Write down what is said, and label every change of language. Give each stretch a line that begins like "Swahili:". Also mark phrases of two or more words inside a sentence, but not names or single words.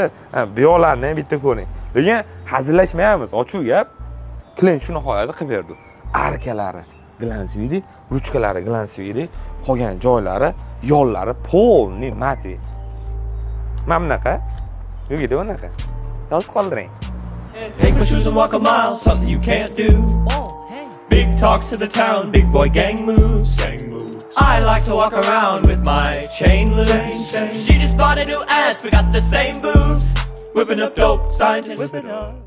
Uzbek: Bu yo'llarni ham bitta ko'ring. Lekin hazillashmaymiz, ochiq gap. Klient shuni holatda qilib berdi. Arkalari glansviy, ruchkalari glansviy, qolgan joylari, yo'llari
Russian: polniy matviy.
Uzbek: Mana bunaqa. Yo'g'ida bunaqa. Yozib qoldiring.
English: Take my shoes and walk a mile, something you can't do. Big talks to the town, big boy gang moves. I like to walk around with my chain loose. She just bought a new ass, we got the same boobs. Whipping up dope, scientists whip it up.